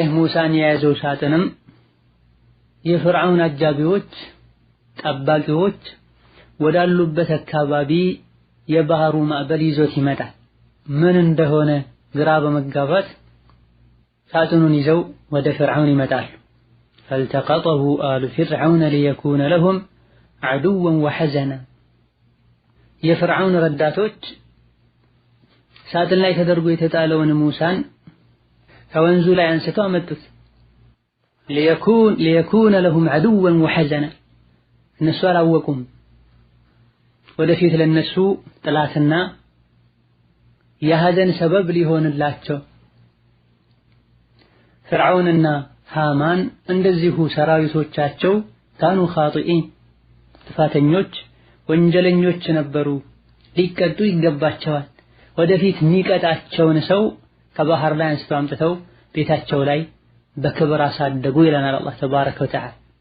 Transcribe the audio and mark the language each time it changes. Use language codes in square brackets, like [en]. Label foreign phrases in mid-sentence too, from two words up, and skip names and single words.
[am] ሙሳን የያዘው ሳጥንም የፍርዓውን አጃቢዎች ጠባቂዎች ወዳሉበት አካባቢ የባህሩ ማዕበል ይዞት ይመጣል። ምን እንደሆነ ግራ በመጋባት ሳጥኑን ይዘው ወደ ፍርዓውን ይመጣሉ። [ar] فالتقطه آل فرعون ليكون لهم عدوا وحزنا [am] የፍርዓውን ረዳቶች ሳጥን ላይ ተደርጎ የተጣለውን ሙሳን ከወንዙ ላይ አንስተው አመጡት። [ar] ليكون لهم عدوا وحزنا [am] እነሱ አላወቁም ወደፊት ለነሱ ጥላትና የሐዘን ሰበብ ሊሆንላቸው። ፍርዓውንና ሃማን እንደዚሁ ሰራዊቶቻቸው [ar] كانوا خاطئين [am] ጥፋተኞች ወንጀለኞች ነበሩ፣ ሊቀጡ ይገባቸዋል። ወደፊት የሚቀጣቸውን ሰው ከባህር ላይ አንስተው አምጥተው ቤታቸው ላይ በክብር አሳደጉ ይለናል አላህ [ar] تبارك وتعالى።